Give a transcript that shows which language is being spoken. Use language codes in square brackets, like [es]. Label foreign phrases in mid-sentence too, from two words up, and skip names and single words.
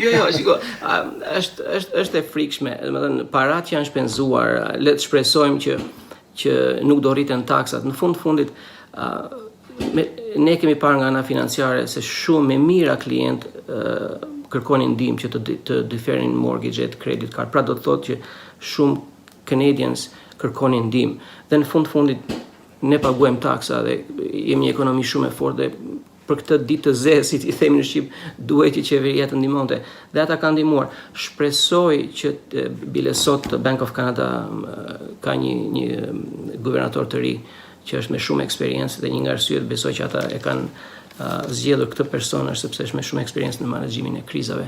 [sq] Jo, shiko, është e frikshme, domethënë parat që janë shpenzuar, le të shpresojmë që nuk do rriten taksat. Në fundit ne kemi parë nga ana financiare se shumë me mira klient kërkonin ndihmë që të deferin mortgage-et, [en] credit card. [sq] Pra do të thotë që shumë Canadians kërkonin ndihmë. Dhe në fundit ne paguajmë taksa dhe jemi një ekonomi shumë e fortë dhe për këtë ditë të zezë, si i themi në Shqip, duhet që qeveria të ndihmonte. Dhe ata kanë ndihmuar. Shpresoj që bile sot Bank of Canada ka një guvernator të ri që është me shumë eksperiencë dhe një nga arsyet besoj që ata e kanë zgjedhur këtë person është sepse është me shumë eksperiencë në menaxhimin e krizave.